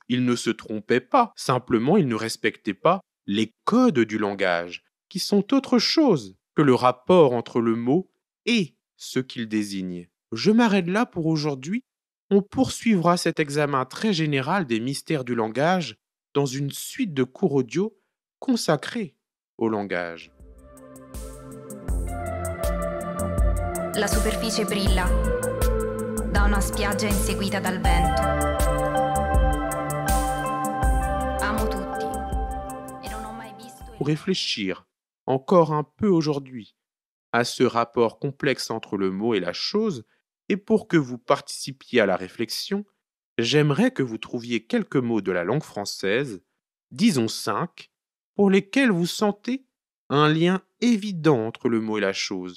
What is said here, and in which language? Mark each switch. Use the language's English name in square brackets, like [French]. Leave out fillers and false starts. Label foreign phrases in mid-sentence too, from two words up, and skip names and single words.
[French] Il ne se trompait pas, simplement il ne respectait pas les codes du langage, qui sont autre chose que le rapport entre le mot et ce qu'il désigne. Je m'arrête là pour aujourd'hui. On poursuivra cet examen très général des mystères du langage dans une suite de cours audio consacrés au langage. [Italian] La superficie brilla da una spiaggia inseguita dal vento. Amo tutti e non ho mai visto [French] Pour réfléchir encore un peu aujourd'hui à ce rapport complexe entre le mot et la chose, et pour que vous participiez à la réflexion, j'aimerais que vous trouviez quelques mots de la langue française, disons 5, pour lesquels vous sentez un lien évident entre le mot et la chose.